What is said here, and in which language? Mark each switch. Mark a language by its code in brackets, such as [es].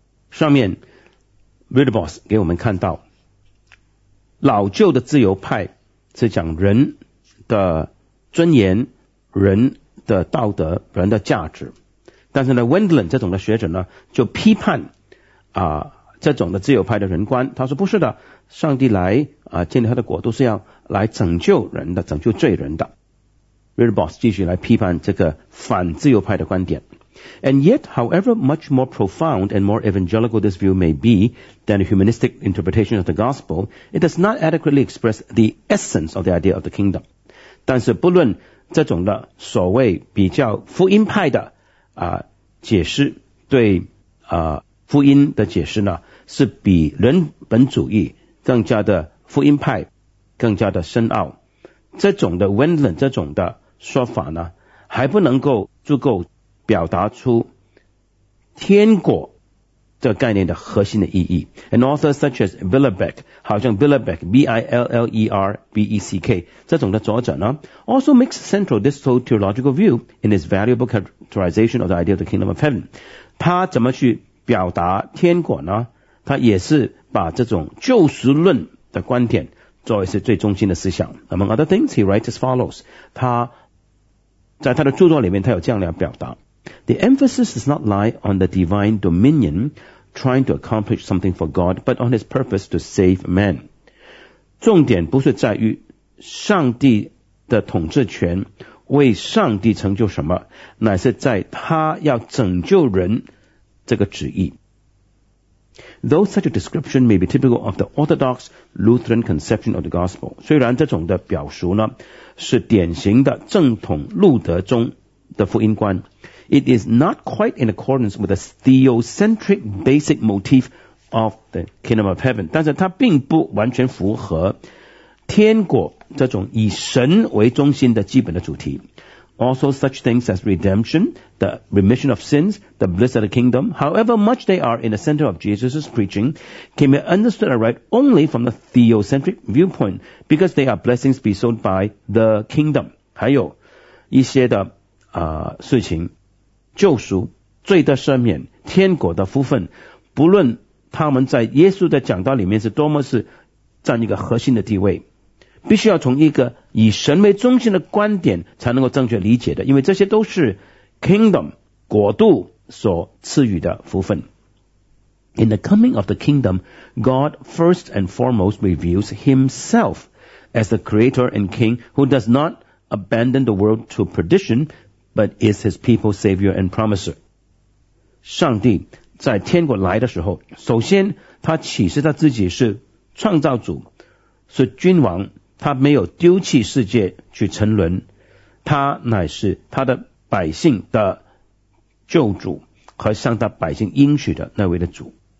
[zh] 上面 Wilberforce 给我们看到老旧的自由派是讲人的尊严、人的道德、人的价值。但是呢 Wendlin 这种的学者呢就批判这种的自由派的人观，他说不是的，上帝来建立他的国都是要来拯救人的，拯救罪人的。 Wilberforce 继续来批判这个反自由派的观点。 [en] And yet, however much more profound and more evangelical this view may be than a humanistic interpretation of the gospel, it does not adequately express the essence of the idea of the kingdom. [zh] 但是不论这种的所谓比较福音派的解释对福音的解释呢，是比人本主义更加的福音派更加的深奥。这种的 Wendland 这种的说法呢，还不能够足够表达出天国这概念的核心的意义。 [en] An author such as Billerbeck, [zh] 好像 [en] Billerbeck, B-I-L-L-E-R-B-E-C-K, [zh] 这种的作者呢 [en] also makes central this whole theological view in his valuable characterization of the idea of the kingdom of heaven. [zh] 他怎么去表达天国呢？他也是把这种救赎论的观点作为是最中心的思想。 [en] Among other things, he writes as follows. [zh] 他在他的著作里面他有这样的表达。 [en] The emphasis does not lie on the divine dominion trying to accomplish something for God, but on his purpose to save man. [zh] 重点不是在于上帝的统治权为上帝成就什么，乃是在他要拯救人这个旨意。 [en] Though such a description may be typical of the Orthodox Lutheran conception of the gospel, [zh] 虽然这种的表述呢是典型的正统路德宗的福音观， [en] it is not quite in accordance with the theocentric basic motif of the kingdom of heaven. [zh] 但是它并不完全符合天国这种以神为中心的基本的主题。 [en] Also such things as redemption, the remission of sins, the bliss of the kingdom, however much they are in the center of Jesus' preaching, can be understood aright only from the theocentric viewpoint, because they are blessings bestowed by the kingdom. [zh] 还有一些的事情，救赎、罪的赦免、天国的福分，不论他们在耶稣的讲道里面是多么是占一个核心的地位，必须要从一个以神为中心的观点才能够正确理解的，因为这些都是 kingdom 国度所赐予的福分。 [en] In the coming of the kingdom, God first and foremost reveals himself as the creator and king who does not abandon the world to perdition but is his people's savior and promiser. [zh] 上帝在天国来的时候，首先他启示他自己是创造主，是君王，他没有丢弃世界去沉沦，他乃是他的百姓的救主和向他百姓应许的那位的主。